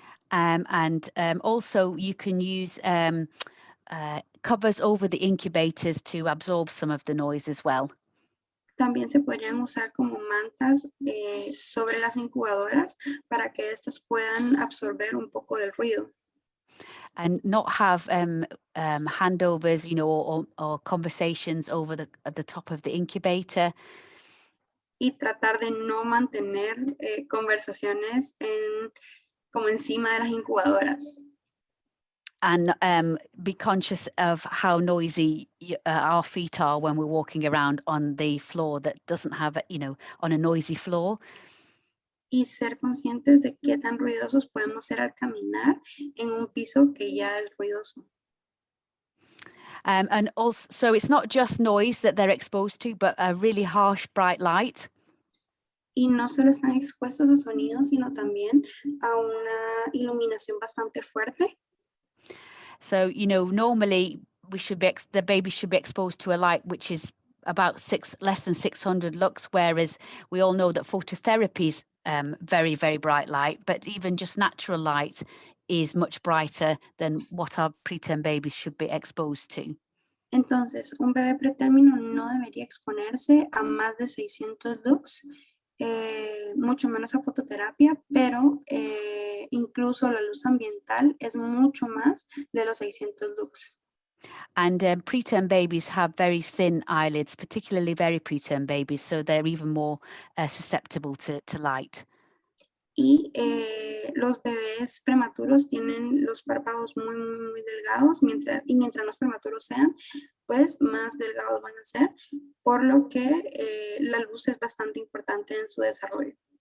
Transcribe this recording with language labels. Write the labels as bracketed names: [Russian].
[English] And also you can use covers over the incubators to absorb some of the noise as well. [Spanish] También se podrían usar como mantas sobre las incubadoras para que estas puedan absorber un poco del ruido. [English] And not have handovers, or conversations at the top of the incubator. [Spanish] Y tratar de no mantener conversaciones como encima de las incubadoras. [English] And be conscious of how noisy our feet are when we're walking around on the floor that doesn't have, on a noisy floor. [Spanish] Y ser conscientes de qué tan ruidosos podemos ser al caminar en un piso que ya es ruidoso. [English] And also, so it's not just noise that they're exposed to, but a really harsh, bright light. [Spanish] Y no solo están expuestos a sonidos, sino también a una iluminación bastante fuerte. [English] So, normally the baby should be exposed to a light which is about less than 600 lux, whereas we all know that phototherapy is very, very bright light, but even just natural light is much brighter than what our preterm babies should be exposed to. [Spanish] Entonces, un bebé pretérmino no debería exponerse a más de 600 lux, mucho menos a fototerapia, pero incluso la luz ambiental es mucho más de los 600 lux. [English] And preterm babies have very thin eyelids, particularly very preterm babies, so they're even more susceptible to light. [Spanish] Y los bebés prematuros tienen los párpados muy, muy, muy delgados, mientras más prematuros sean, pues más delgados van a ser, por lo que la luz es bastante importante en su desarrollo.